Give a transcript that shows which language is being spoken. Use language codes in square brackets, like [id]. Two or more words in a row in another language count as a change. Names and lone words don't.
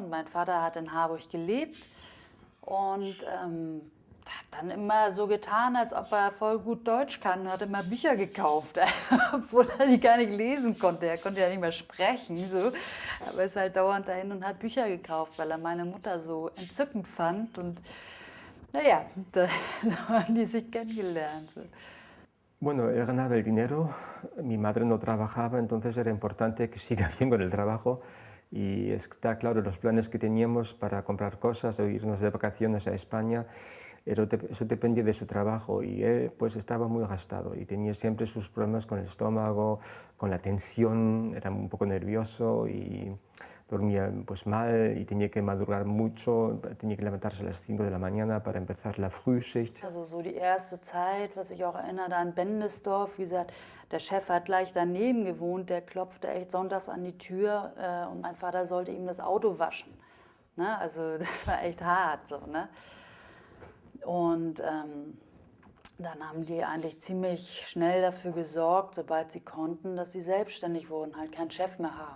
[de] Und mein Vater hat in Harburg gelebt und hat dann immer so getan, als ob er voll gut Deutsch kann und hat immer Bücher gekauft, obwohl er die gar nicht lesen konnte. Er konnte ja nicht mehr sprechen, so. Aber ist halt dauernd dahin und hat Bücher gekauft, weil er meine Mutter so entzückend fand. Und naja, da haben die sich kennengelernt. So. [es] Bueno, él ganaba el dinero, mi madre no trabajaba, entonces era importante que siga bien con el trabajo. Y está claro, los planes que teníamos para comprar cosas o irnos de vacaciones a España, eso dependía de su trabajo y él pues estaba muy gastado y tenía siempre sus problemas con el estómago, con la tensión, era un poco nervioso y dormía pues mal y tenía que madrugar mucho, tenía que levantarse a las 5 de la mañana para empezar la Frühschicht. [de] Also so die erste Zeit, was ich auch erinnere, da in Bendesdorf, wie gesagt, der Chef hat gleich daneben gewohnt, der klopfte echt sonntags an die Tür und mein Vater sollte ihm das Auto waschen. Ne? Also das war echt hart so, ne? Und dann haben die eigentlich ziemlich schnell dafür gesorgt, sobald sie konnten, dass sie selbstständig wurden, halt keinen Chef mehr haben.